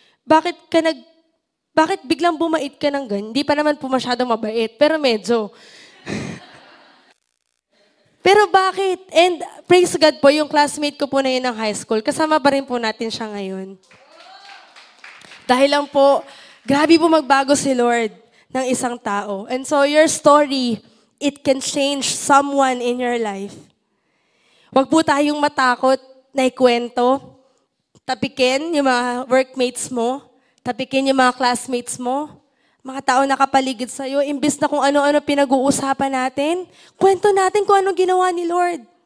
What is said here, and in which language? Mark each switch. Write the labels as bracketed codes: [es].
[tl] Bakit biglang bumait ka ng ganyan? Hindi pa naman po masyadong mabait, pero medyo. Pero bakit? And praise God po, yung classmate ko po na yun ng high school, kasama pa rin po natin siya ngayon. Dahil lang po, grabe po magbago si Lord ng isang tao. [en] And so your story, it can change someone in your life. [tl] Huwag po tayong matakot na ikwento. Tapikin yung mga workmates mo. Tapikin yung mga classmates mo. Mga tao nakapaligid sa'yo. Imbis na kung ano-ano pinag-uusapan natin, kwento natin kung ano ginawa ni Lord.